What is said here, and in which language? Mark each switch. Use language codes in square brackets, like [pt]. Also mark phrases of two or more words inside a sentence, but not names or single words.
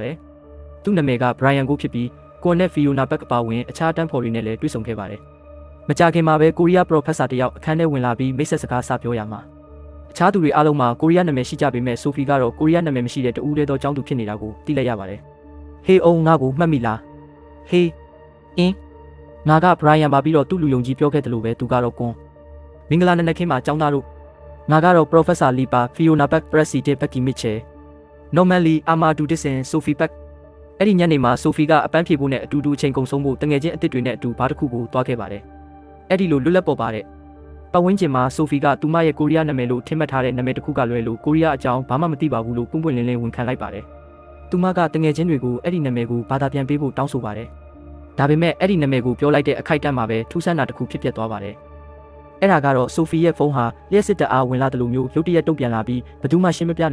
[my] ပါတယ်။သူ့နာမည်ကဘရိုင်ယန်ကိုဖြစ်ပြီးကွန်နဲ့ဖီယိုနာဘက်အပါဝင်အခြားတန်းဖော်တွေနဲ့လည်းတွေ့ဆုံခဲ့ပါတယ်။မကြာခင်မှာပဲကိုရီးယားပရိုဖက်ဆာတယောက်အခန်းထဲဝင်လာပြီးမိတ်ဆက်စကားစပြောရမှာအခြားသူတွေအားလုံးမှာကိုရီးယားနာမည်ရှိကြပေမဲ့ဆိုဖီကတော့ကိုရီးယားနာမည်မရှိတဲ့တူဦးတည်းသောကျောင်းသူဖြစ်နေတာကိုသိလိုက်ရပါတယ်။ဟေးအောင်ငါ့ကိုမှတ်မိလား။ဟေးအင်းငါကဘရိုင်ယန်ပါပြီးတော့သူ့လူယုံကြီးပြောခဲ့တယ်လို့ပဲသူကတော့ကွန်မင်္ဂလာနံနက်ခင်းမှာကျောင်းသားတို့ငါကတော့ Professor Lipa Fiona Beck President Becky Mitchell Normally Amadou Dixon Sophie Beck အဲ့ဒီညနေမှာ Sophie ကအပန်းဖြေဖို့နဲ့အတူတူအချိန်ကုန်ဆုံးဖို့တငယ်ချင်းအစ်စ်တွေနဲ့အတူဘာတစ်ခုကိုတွားခဲ့ပါတယ်အဲ့ဒီလိုလွတ်လပ်ပေါ်ပါတဲ့ပတ်ဝန်းကျင်မှာ Sophie ကသူမရဲ့ကိုရီးယားနာမည်လို့ထင်မှတ်ထားတဲ့နာမည်တစ်ခုကလွဲလို့ကိုရီးယားအကြောင်းဘာမှမသိပါဘူးလို့ပွင့်ပွင့်လင်းလင်းဝန်ခံလိုက် ပါတယ်သူမကတငယ်ချင်းတွေကိုအဲ့ဒီနာမည်ကိုဘာသာပြန်ပေးဖို့တောင်းဆိုပါတယ်ဒါပေမဲ့အဲ့ဒီနာမည်ကိုပြောလိုက်တဲ့အခိုက်အတန့်မှာပဲထူးဆန်းတာတစ်ခုဖြစ်ပျက်သွားပါတယ်အဲ့ဒါကတော့ဆိုဖီရဲ့ဖုန်းဟာလျှက်စစ်တအားဝင်လာတယ်လို့မျိုးရုတ်တရက်တုံ့ပြန်လာပြီးဘယ်သူမှရှင်းမပြ